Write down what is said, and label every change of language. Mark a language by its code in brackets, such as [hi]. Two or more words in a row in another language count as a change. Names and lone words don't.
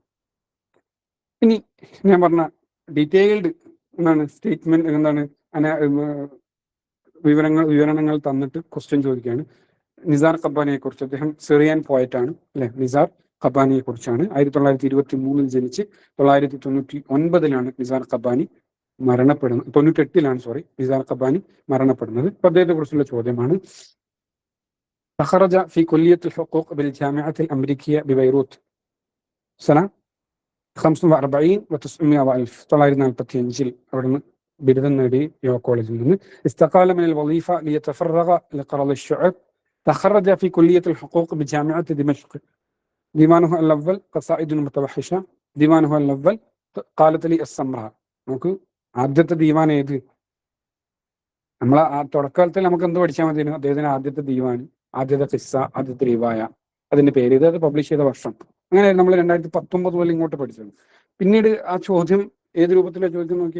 [ml] ഇനി ഞാൻ പറഞ്ഞ ഡീറ്റെയിൽഡ് എന്താണ് സ്റ്റേറ്റ്മെന്റ്, എന്താണ് വിവരണങ്ങൾ തന്നിട്ട് ക്വസ്റ്റ്യൻ ചോദിക്കുകയാണ്. നിസാർ ഖബ്ബാനിയെ കുറിച്ച്, അദ്ദേഹം [en] Syrian poetആണ് [ml] അല്ലെ. നിസാർ ഖബ്ബാനിയെ കുറിച്ചാണ്. 1923 ജനിച്ച് 1999 നിസാർ ഖബ്ബാനി മരണപ്പെടുന്നത്. 98 നിസാർ ഖബ്ബാനി മരണപ്പെടുന്നത്. അപ്പൊ അദ്ദേഹത്തെ കുറിച്ചുള്ള ചോദ്യമാണ്. [ar] تخرج في كلية الحقوق بالجامعة الأمريكية ببيروت سنة 45 و900 وألف. [ml] 1945 അവിടുന്ന് ബിരുദം നേടി യോ കോളേജിൽ നിന്ന്. [ar] استقال من الوظيفة ليتفرغ لقراءة الشعر. تخرج في كلية الحقوق بجامعة دمشق. ديوانه الأول قصائد متوحشة. ديوانه الأول قالت لي السمراء. [ml] നമുക്ക് ആദ്യത്തെ ദീവാൻ ഏത്? നമ്മൾ ആ തുടക്കത്തിൽ നമുക്ക് എന്ത് പഠിച്ചാൽ മതി? അദ്ദേഹത്തിന് ആദ്യത്തെ ദീവാൻ, ആദ്യത്തെ ഖിസ്സ, ആദ്യത്തെ റിവായ, അതിന്റെ പേര്, ഇത് പബ്ലിഷ് ചെയ്ത വർഷം. അങ്ങനെ നമ്മൾ 2019 മുതൽ ഇങ്ങോട്ട് പഠിച്ചത്. പിന്നീട് ആ ചോദ്യം ഏത് രൂപത്തിലാണ് ചോദിക്കുന്നത് നോക്കി.